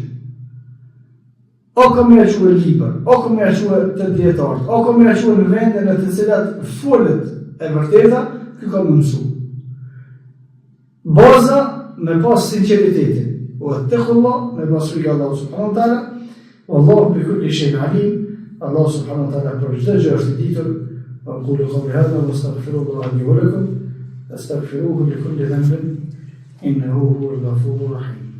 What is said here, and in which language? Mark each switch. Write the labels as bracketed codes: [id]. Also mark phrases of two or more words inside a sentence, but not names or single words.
[sq] O ka më aqë libër, o ka më aqë të dietarët, o ka më aqë në vende në të cilat folet e vërteta, ky ka më mësu. Baza me pas sinqeritetin. Wattaqullah, me pas frikë Allahu [ar] سبحانه وتعالى. والله بكل شيء عليم. [sq] Allah [ar] سبحانه وتعالى [sq] për çdo gjë është i ditur. [ar] أقول قولي هذا وأستغفر الله لي ولكم أستغفروه لكل ذنب إنه هو الغفور الرحيم